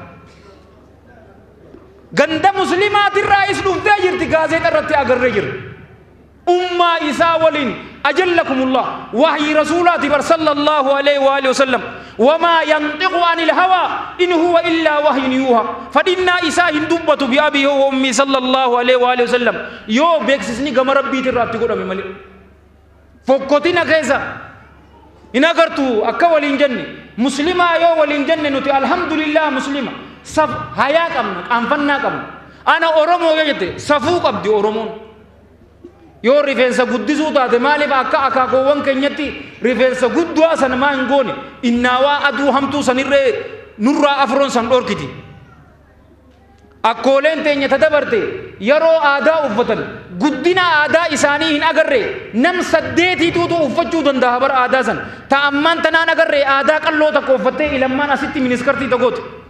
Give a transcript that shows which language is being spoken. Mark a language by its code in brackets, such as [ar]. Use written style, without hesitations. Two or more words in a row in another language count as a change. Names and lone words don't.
[om] ganda muslimaati raayis dhuftee jirti gaazexaa irratti agarree jirra ummaa isaa waliin ajallakumullah wahyi rasuulaati bar [ar] صلى الله عليه وعلى آله وسلم وما ينطق عن الهوى إن هو إلا وحي يوحى [om] fadhinnaa isaa hin dubbatu [ar] بأبي وأمي صلى الله عليه وعلى آله وسلم [om] yoo beeksisni gama rabbiiti irraatti godhame malee fokkotina keessa hin agartu akka waliin jenne muslimaa yoo waliin jenne nuti alhamdulillah muslima saf hayaa qabna qaanfannaa qabna ana oromoo jette safuu qabdi oromoon yoo rifeensa guddisuu taate maaliif akka akaakoowwan keenyatti rifeensa guddaa san maa hin goone innaawaa aduu hamtuu sanirree nurraa afroon san dhorkiti akkooleen teenya tadabarte yeroo aadaa uffatan guddina aadaa isaanii hin agarre nam saddeetiituutu uffachuu danda'a bar aadaa san ta'ammaan tanaan agarre aadaa qalloo takka uffattee ilammaan asitti miniskartii tagooti